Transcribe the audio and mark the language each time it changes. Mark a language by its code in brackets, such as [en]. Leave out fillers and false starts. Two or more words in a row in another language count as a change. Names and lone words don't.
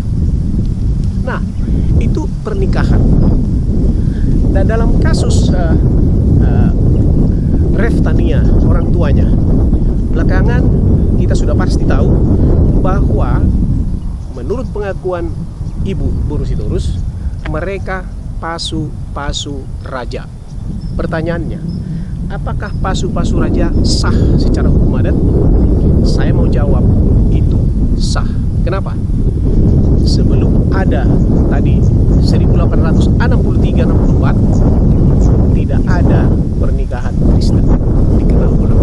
[id] Nah, itu pernikahan. Dan dalam kasus Reftania, orang tuanya, belakangan kita sudah pasti tahu bahwa menurut pengakuan ibu Buru Sitorus, mereka [bbc] pasu-pasu raja. [id] Pertanyaannya, apakah [bbc] pasu-pasu raja [id] sah secara hukum adat? Saya mau jawab, itu sah. Kenapa? Sebelum ada tadi 1863-64, tidak ada pernikahan Kristen dikenal ulama.